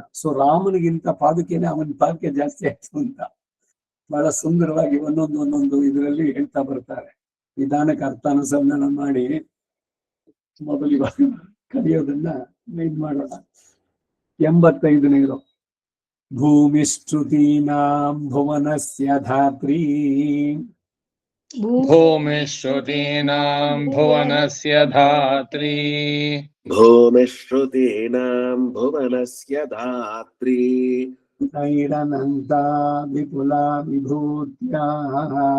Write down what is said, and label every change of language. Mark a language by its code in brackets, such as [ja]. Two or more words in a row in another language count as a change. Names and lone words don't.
[kn] ಸೊ ರಾಮನಿಗಿಂತ ಪಾದುಕೆನೆ ಅವನ ಪಾದುಕೆ ಜಾಸ್ತಿ ಆಯ್ತು ಅಂತ ಬಹಳ ಸುಂದರವಾಗಿ ಒಂದೊಂದು ಇದರಲ್ಲಿ ಹೇಳ್ತಾ ಬರ್ತಾರೆ. ನಿಧಾನಕ್ಕೆ ಅರ್ಥಾನುಸಂಧಾನ ಮಾಡಿ ಮೊದಲು ಇವಾಗ ಕಲಿಯೋದನ್ನ ಇದ್ ಮಾಡೋಣ. [sa] 85ನೇದು ಭೂಮಿಶ್ರುತೀನಾಂ ಭುವನಸ್ಯ ಧಾತ್ರೀ भूमिश्रुतीनां भुवनस्य धात्री भूमिश्रुतीनां भुवनस्य धात्री नैरनन्ता विपुला विभूत्याः